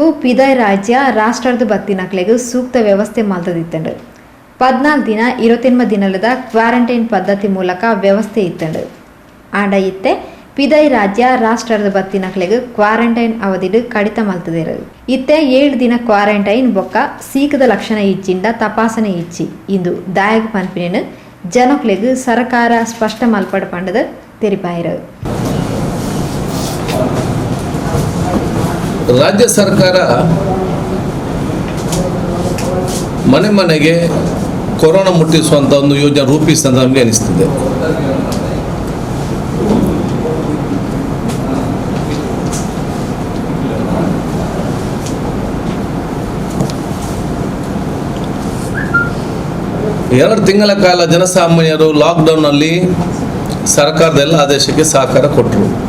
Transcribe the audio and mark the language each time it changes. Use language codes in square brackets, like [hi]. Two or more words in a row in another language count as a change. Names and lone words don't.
[tcy] ಪಿದೈ ರಾಜ್ಯ ರಾಷ್ಟ್ರದ ಬತ್ತಿನಕ್ಲೆಗೂ ಸೂಕ್ತ ವ್ಯವಸ್ಥೆ ಮಲ್ತದಿತ್ತಂಡು 14 ದಿನ 28 ದಿನಲದ ಕ್ವಾರಂಟೈನ್ ಪದ್ಧತಿ ಮೂಲಕ ವ್ಯವಸ್ಥೆ ಇತ್ತಂಡು ಆಂಡ ಇತ್ತೆ ಪಿದೈ ರಾಜ್ಯ ರಾಷ್ಟ್ರದ ಬತ್ತಿನಕ್ಲೆಗೂ ಕ್ವಾರಂಟೈನ್ ಅವಧಿಡು ಕಡಿತ ಮಲ್ತದಿರು ಇತ್ತೆ 7 ದಿನ ಕ್ವಾರಂಟೈನ್ ಬೊಕ್ಕ ಸೀಕದ ಲಕ್ಷಣ ಇಚ್ಚಿಂಡ ತಪಾಸಣೆ ಇಚ್ಚಿ ಇಂದು ದಾಯಕ ಪನ್ಪಿನೇನು ಜನಕ್ಲೆಗೂ ಸರ್ಕಾರ ಸ್ಪಷ್ಟ ಮಲ್ಪಡ ಪಂಡದ ತೆರಿಪಾಯಿರು. [kn] ರಾಜ್ಯ ಸರ್ಕಾರ ಮನೆ ಮನೆಗೆ ಕೊರೋನಾ ಮುಟ್ಟಿಸುವಂಥ ಒಂದು ಯೋಜನೆ ರೂಪಿಸಿದ ನಮಗೆ ಅನಿಸ್ತಿದೆ. ಎರಡು ತಿಂಗಳ ಕಾಲ ಜನಸಾಮಾನ್ಯರು ಲಾಕ್ಡೌನ್ನಲ್ಲಿ ಸರ್ಕಾರದ ಎಲ್ಲ ಆದೇಶಕ್ಕೆ ಸಹಕಾರ ಕೊಟ್ಟರು.